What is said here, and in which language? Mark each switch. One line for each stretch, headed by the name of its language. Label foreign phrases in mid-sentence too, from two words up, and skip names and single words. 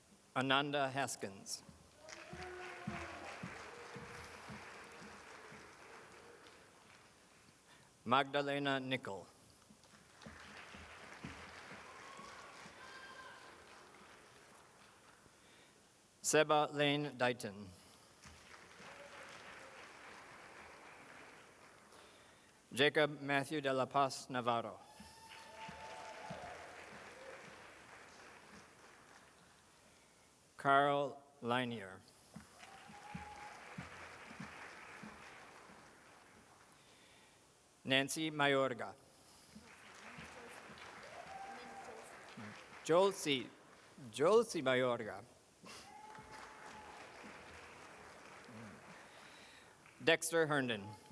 English: Ananda Haskins. Magdalena Nickel. Seba Lane Dighton. Jacob Matthew de la Paz Navarro. Carl Linier. Nancy Mayorga. Jolcy Mayorga. Dexter Herndon.